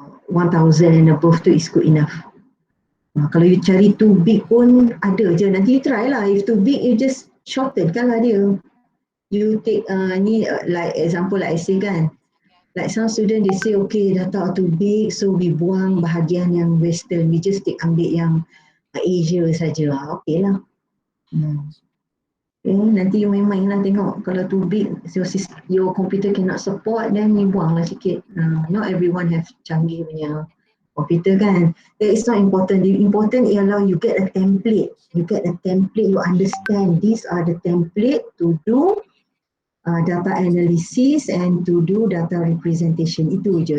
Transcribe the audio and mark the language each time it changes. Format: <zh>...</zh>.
<en>1000 and above tu is good enough.</en> <ms>Kalau you cari too big pun ada je. Nanti you try lah.</ms> <en>If too big, you just shorten kan lah dia. You take like example like I say kan. Like some student they say okay data are too big so we</en> <ms>buang bahagian yang western.</ms> <en>We just</en> <ms>ambil yang Asia saja. Okay lah. Okay, nanti you main-main lah tengok.</ms> <en>Kalau too big, your computer cannot support, then you</en> <ms>buang lah sikit.</ms> <en>Not everyone have canggih punya computer kan. That is not important. The important ialah you get a template. You understand these are the template to do data analysis and to do data representation.</en> <ms>Itu je.</ms>